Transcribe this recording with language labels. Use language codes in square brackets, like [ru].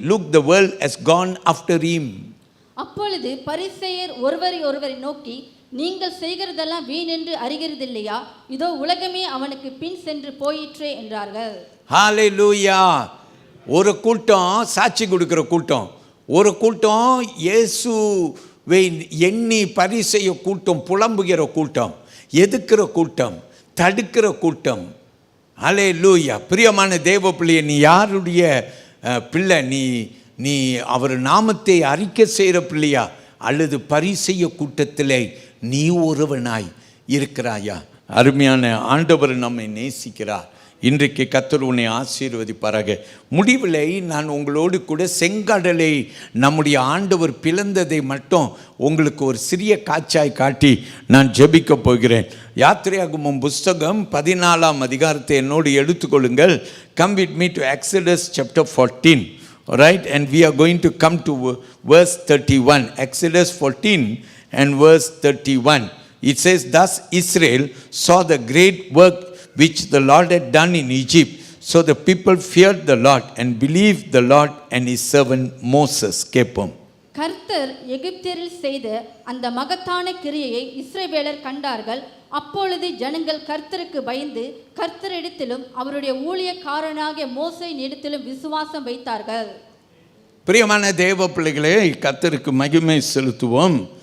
[en] Look, the world has gone after him. [ta] அப்பொழுது பரிசேயர் ஒருவரை நோக்கி, நீங்கள் செய்கிறதெல்லாம் வீண் என்று அறிகிறதில்லையா? இதோ உலகமே அவனுக்கு பின் சென்று போயிற்றே என்றார்கள். ஹalleluya. ஒரு கூட்டம் சாட்சி கொடுக்கிற கூட்டம், ஒரு கூட்டம் இயேசுவை எண்ணி பரிசேய கூட்டம், புலம்புகிற கூட்டம், எதுக்கிற கூட்டம், தடுக்கிற கூட்டம். ஹalleluya. பிரியமான தேவ பிள்ளையே, நீ யாருடைய பிள்ளை? நீ அவர் நாமத்தை அறிக்கை செய்கிற பிள்ளையா, அல்லது பரிசேய கூட்டத்திலே நீ ஒருவனாய் இருக்கிறாயா? அருமையான ஆண்டவர் நம்மை நேசிக்கிறார். இன்றைக்கு கர்த்தர் உன்னை ஆசீர்வதிப்பாராக. முடிவில் நான் உங்களோடு கூட செங்கடலை நம்முடைய ஆண்டவர் பிளந்ததை மட்டும் உங்களுக்கு ஒரு சிறிய காட்சாய் காட்டி நான் ஜெபிக்க போகிறேன். யாத்திரையாகமம் புஸ்தகம் 14ஆம் அதிகாரத்தை என்னோடு எடுத்துக்கொள்ளுங்கள். [en] Come with me to Exodus chapter 14. All right, and we are going to come to verse 31. Exodus 14 and verse 31. It says, thus Israel saw the great work which the Lord had done in Egypt. So the people feared the Lord and believed the Lord and his servant Moses. [ta] கேட்போம். கர்த்தர் எகிப்தியரில் செய்த அந்த மகத்தான கிரியையை இஸ்ரவேலர் கண்டார்கள். அப்பொழுது ஜனங்கள் கர்த்தருக்கு பயந்து கர்த்தரிடத்திலும் அவருடைய ஊழியக்காரனாகிய மோசேயினிடத்திலும் விசுவாசம் வைத்தார்கள். பிரியமான தேவ பிள்ளைகளே, கர்த்தருக்கு மகிமை செலுத்துவோம்.